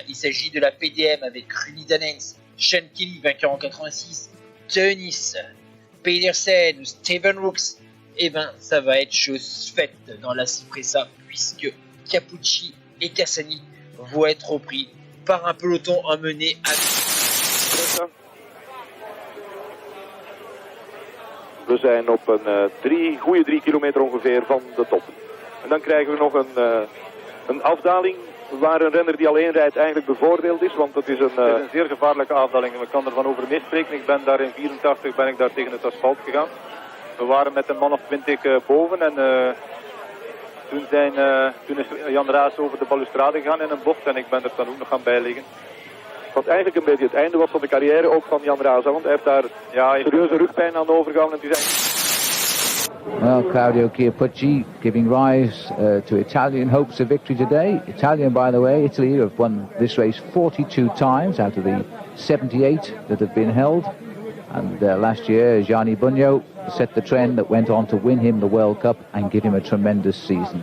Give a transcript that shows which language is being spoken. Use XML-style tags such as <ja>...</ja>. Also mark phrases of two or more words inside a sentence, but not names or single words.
<fr>Il s'agit de la PDM avec Rudi Danens, Sean Kelly, vainqueur en 86, Teunis, Pedersen, Steven Rooks. Et ben, ça va être chose faite dans la Cipressa puisque Capucci et Cassani vont être repris par un peloton emmené à...</fr> <nl>We zijn op een goede 3 kilometer ongeveer van de top. En dan krijgen we nog een afdaling waar een renner die alleen rijdt eigenlijk bevoordeeld is. Want het is een zeer gevaarlijke afdaling. Ik kan ervan over misspreken. Ik ben daar in 84 daar tegen het asfalt gegaan. We waren met een man of 20 boven en toen is Jan Raas over de balustrade gegaan in een bocht en ik ben er dan ook nog gaan bijliggen. Wat eigenlijk een beetje het einde was van de carrière ook van Jan Raas, want hij heeft daar serieuze rugpijn aan overgehouden. En</nl> <en>Well, Claudio Chiappucci giving rise to Italian hopes of victory today. Italian, by the way, Italy have won this race 42 times out of the 78 that have been held. And last year, Gianni Bugno set the trend that went on to win him the World Cup and give him a tremendous season.</en>